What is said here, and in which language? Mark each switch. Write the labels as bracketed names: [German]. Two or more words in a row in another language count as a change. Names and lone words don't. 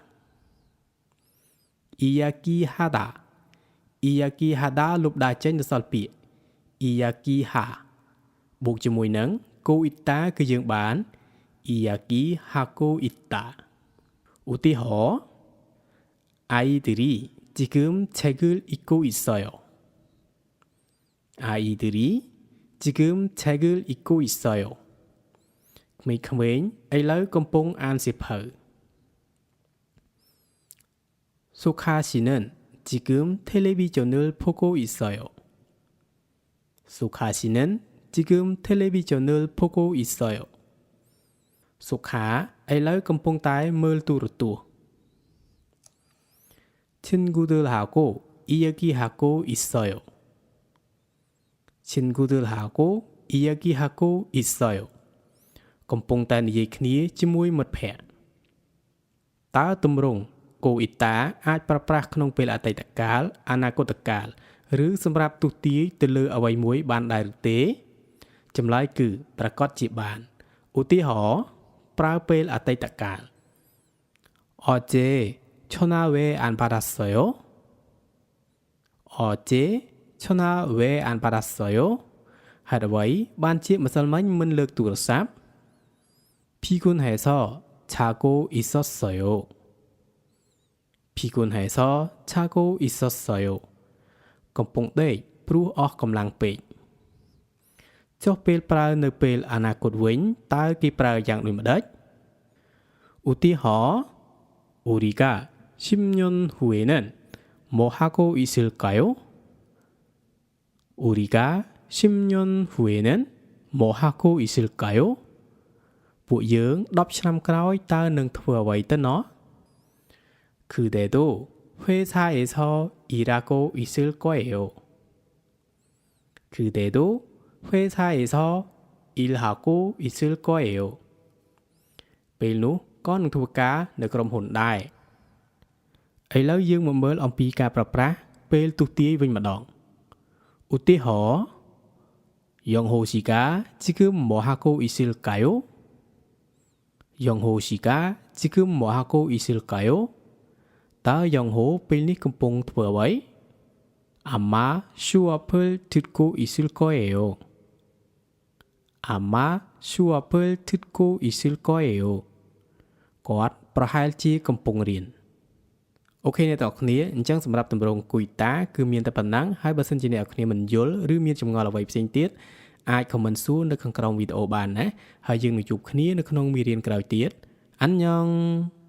[Khmer] អ៊ីយ៉ាគីហាដាលុបដាចេញទៅសល់ពាក្យអ៊ីយ៉ាគីហាបូកជាមួយនឹងកូអ៊ីតាគឺយើងបានអ៊ីយ៉ាគីហាកូអ៊ីតាឧទាហរណ៍ [Korean] 아이들이 지금 책을 읽고 있어요. 아이들이 지금 책을 읽고 있어요. [Khmer] ក្មេងៗឥឡូវកំពុងអានសៀវភៅ [Korean] 소카씨는 지금 텔레비전을 보고 있어요. 소카씨는 지금 텔레비전을 보고 있어요. [Khmer] 소카 ឥឡូវកំពុងតែមើលទូរទស្សន៍ [Korean] 친구들하고 이야기하고 있어요. 친구들하고 이야기하고 있어요. [Khmer] កំពុងតែនិយាយគ្នាជាមួយមិត្តភក្តិតើទម្រង់កូអ៊ីតាអាចប្រើប្រាស់ក្នុងពេលអតីតកាលអនាគតកាលឬសម្រាប់ទស្សន៍ទាយទៅលើអ្វីមួយបានដែរឬទេចម្លើយគឺប្រកាសជាបានឧទាហរណ៍ប្រើពេលអតីតកាល [Korean] 어제 전화 왜 안 받았어요? 어제 전화 왜 안 받았어요? [Khmer] ហេតុអ្វីបានជាម្សិលមិញមិនលើកទូរស័ព្ទ [Korean] 피곤해서 자고 있었어요. 피곤해서 자고 있었어요. [Khmer] កំពុងដេកព្រោះអស់កម្លាំងពេកចុះពេលប្រើនៅពេលអនាគតវិញតើគេប្រើយ៉ាងដូចម្ដេចឧទាហរណ៍ [Korean] 우리가 10년 후에는 뭐 하고 있을까요? 우리가 10년 후에는 뭐 하고 있을까요? [Khmer] ពួកយើង10ឆ្នាំក្រោយតើនឹងធ្វើអ្វីទៅណោះ [Korean] 그대도 회사에서 일하고 있을 거예요. 그대도 회사에서 일하고 있을 거예요. [Khmer] ពេលនោះក៏នឹងធ្វើការនៅក្រុមហ៊ុនដែរឥឡូវយើងមកមើលអំពីការប្រើប្រាស់ពេលទស្សន៍ទាយវិញម្ដងឧទាហរណ៍ [Korean] 영호 씨가 지금 뭐 하고 있을까요? 영호 씨가 지금 뭐 하고 있을까요? [Khmer] តើ 영호 ពេលនេះកំពុងធ្វើអ្វី [Korean] 아마 수업을 듣고 있을 거예요. 아마 수업을 듣고 있을 거예요. [Khmer] គាត់ប្រហែលជាកំពុងរៀនអូខេអ្នកទាំងអស់គ្នាអញ្ចឹងសម្រាប់ទម្រង់កូអ៊ីតាគឺមានតែប៉ុណ្ណឹងហើយបើសិនជាអ្នកទាំងអស់គ្នាមិនយល់ឬមានចម្ងល់អ្វីផ្សេងទៀតអាច comment សួរនៅខាងក្រោមវីដេអូបានណាហើយយើងនឹងជួបគ្នានៅក្នុងមេរៀនក្រោយទៀតអានញ៉ង